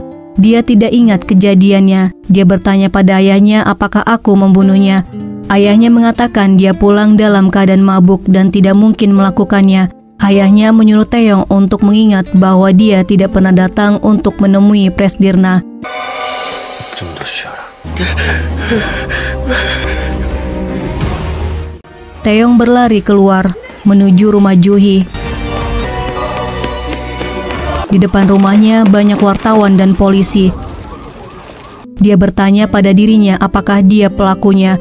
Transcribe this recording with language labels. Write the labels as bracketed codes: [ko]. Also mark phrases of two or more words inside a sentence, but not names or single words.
[id] Dia tidak ingat kejadiannya. Dia bertanya pada ayahnya apakah aku membunuhnya. Ayahnya mengatakan dia pulang dalam keadaan mabuk dan tidak mungkin melakukannya. Ayahnya menyuruh Taeyong untuk mengingat bahwa dia tidak pernah datang untuk menemui Presdirna. [ko] 좀 더 쉬어라. [id] Taeyong berlari keluar menuju rumah Juhi. Di depan rumahnya banyak wartawan dan polisi. Dia bertanya pada dirinya apakah dia pelakunya.